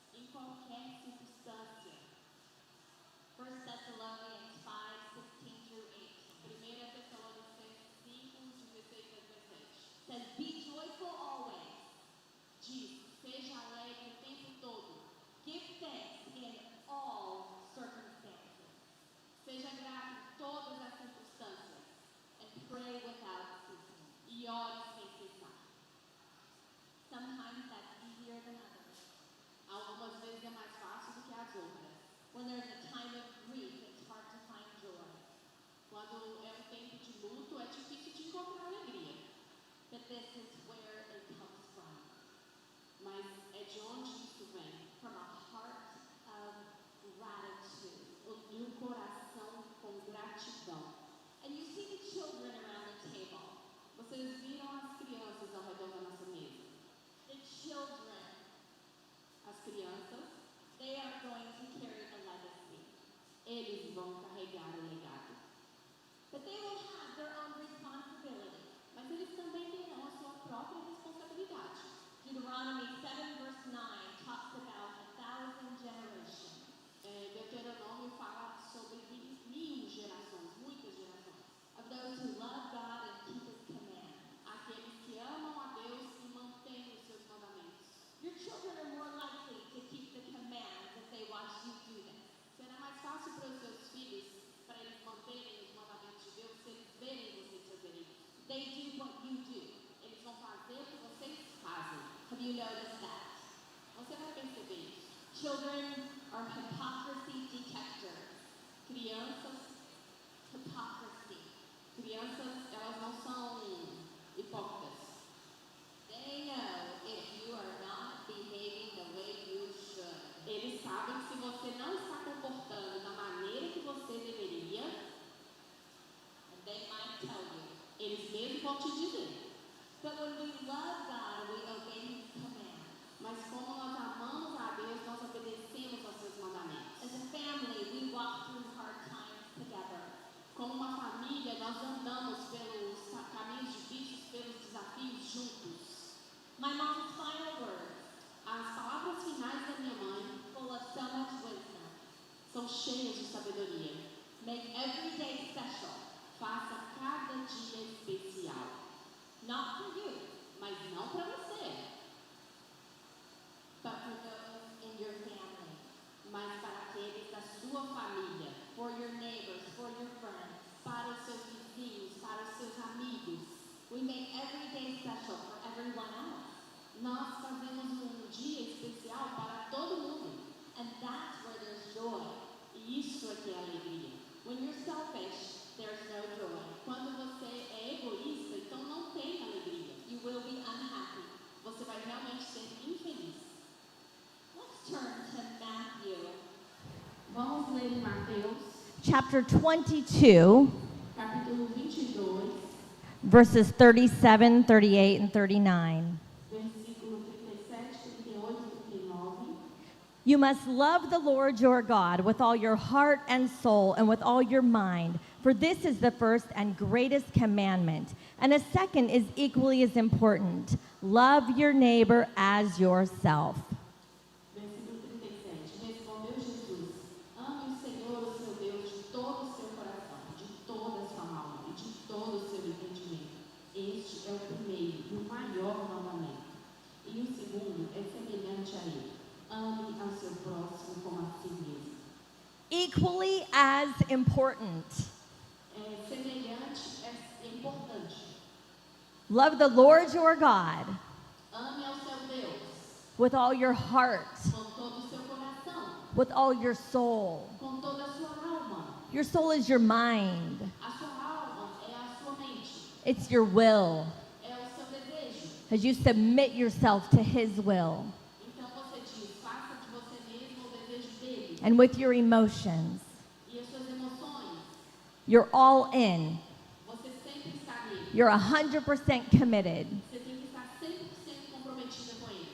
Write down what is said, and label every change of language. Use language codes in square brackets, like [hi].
[pt] Em qualquer circunstância. [en] 1 Thessalonians 5:16 through 18. [pt] 1 Tessalonicenses 5:16 a 17. [en] Says, be joyful always. [pt] Diz, seja alegre o tempo todo. [en] Give thanks in all circumstances. [pt] Seja grato em todas as circunstâncias. [en] And pray without ceasing. [pt] E ore sem cessar. [en] Sometimes that's easier than others. [pt] Algumas vezes é mais fácil do que as outras. [en] When there's a time of grief, it's hard to find joy. [pt] Quando é um tempo de luto, é difícil de encontrar alegria. [en] But this is where it comes from. [pt] Mas é de onde isso vem? [en] From a heart of gratitude. [pt] De um coração com gratidão. [en] And you see the children around the table. [pt] Vocês viram as crianças ao redor da nossa mesa? [en] The children, [pt] as crianças, [en] they are going to carry the legacy. [pt] Eles vão carregar o legado. [en] But they will have their own responsibility. [pt] Mas eles também terão a sua própria responsabilidade. [en] Deuteronomy 7:9 talks about 1,000 generations. [pt] Deuteronômio fala sobre 1.000 gerações, muitas gerações. [en] Of those who love God and keep His command. [pt] Aqueles que amam a Deus e mantêm os seus mandamentos. [en] Your children are more likely to keep the commands if they watch you do them. [pt] Será mais fácil para os seus filhos, para eles manterem os mandamentos de Deus, se eles verem vocês fazerem isso. [en] They do what you do. [pt] Eles vão fazer o que vocês fazem. [en] Have you noticed that? [pt] Você vai perceber isso. [en] Children are hypocrisy detectors. [pt] Crianças, hypocrisy. Crianças, elas não são hipócritas. [en] They know if you are not behaving the way you should. [pt] Eles sabem que se você não está comportando da maneira que você deveria, [en] and they might tell you. [pt] Eles mesmos vão te dizer. [en] But when we love God, we obey His command. [pt] Mas como nós amamos a Deus, nós obedecemos aos seus mandamentos. [en] As a family, we walk through hard times together. [pt] Como uma família, nós andamos pelos caminhos difíceis, pelos desafios juntos. [en] My mom's final words. [pt] As palavras finais da minha mãe, [en] full of so much wisdom, [pt] são cheias de sabedoria. [en] Make every day special. [pt] Faça cada dia especial. [en] Not for you, [pt] mas não para você. [en] But for those in your family. [pt] Mas para aqueles da sua família. [en] For your neighbors, for your friends. [pt] Para os seus vizinhos, para os seus amigos. [en] We make every day special for everyone else. [pt] Nós fazemos dia especial para todo mundo. [en] And that's where there's joy. [pt] E isso é que é alegria. [en] When you're selfish, there's no joy. [pt] Quando você é egoísta, então não tem alegria. [en] You will be unhappy. [pt] Você vai realmente ser infeliz. [en] Let's turn to Matthew. [pt] Vamos ler em Mateus, [en] chapter 22, [pt] capítulo 22, [en] verses 37, 38, and 39. [pt] versículo 37, 38 e 39. [en] You must love the Lord your God with all your heart and soul and with all your mind, for this is the first and greatest commandment. And a second is equally as important. Love your neighbor as yourself. [pt] Versículo 37. Respondeu Jesus: ame o Senhor, o seu Deus, de todo o seu coração, de toda a sua alma e de todo o seu entendimento. Este é o primeiro e o maior mandamento. E o segundo é semelhante a ele: ame ao seu próximo como a si mesmo. [en] Equally as important. [pt] Semelhante é importante. [en] Love the Lord your God [pt] Ame ao seu Deus [en] with all your heart, [pt] com todo o seu coração, [en] with all your soul. [pt] com toda a sua alma. [en] Your soul is your mind. [pt] A sua alma é a sua mente, [en] It's your will. [pt] é o seu desejo. [en] As you submit yourself to His will. [pt] Então você diz: faça de você mesmo o desejo dele. [en] And with your emotions, [pt] E as suas emoções, [en] you're all in. [pt] você sempre está nele. [en] You're 100% committed. [pt] Você tem que estar 100% comprometida com ele.